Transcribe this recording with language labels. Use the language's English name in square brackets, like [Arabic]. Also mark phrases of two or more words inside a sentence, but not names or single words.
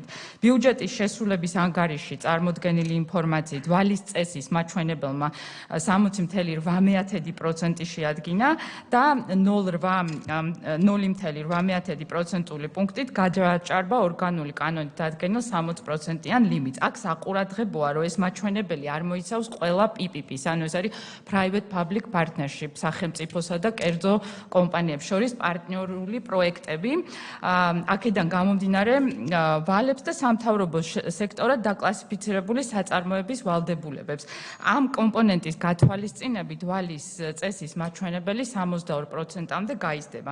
[Georgian] ბიუჯეტის შესრულების ანგარიში წარმოდგენილი ინფორმაციით ვალის წესის მაჩვენებელმა 60,8% შეადგინა და 0,8%-ული პუნქტით გადააჭარბა ორგანული კანონით დადგენილ 60%-იან ლიმიტს. აქ საყურადღებოა, რომ ეს მაჩვენებელი არ მოიცავს ყველა PPP-ს, ანუ ეს არის [English] private public partnership, [Georgian] სახელმწიფოსა და კერძო კომპანიებს შორის პარტნიორული პროექტები. აქედან გამომდინარე, ვალებს და სამთავრობო სექტორად დაკლასიფიცირებული საწარმოების ვალდებულებებს. ამ კომპონენტის გათვალისწინებით ვალის წესის მაჩვენებელი 62%-მდე გაიზრდება.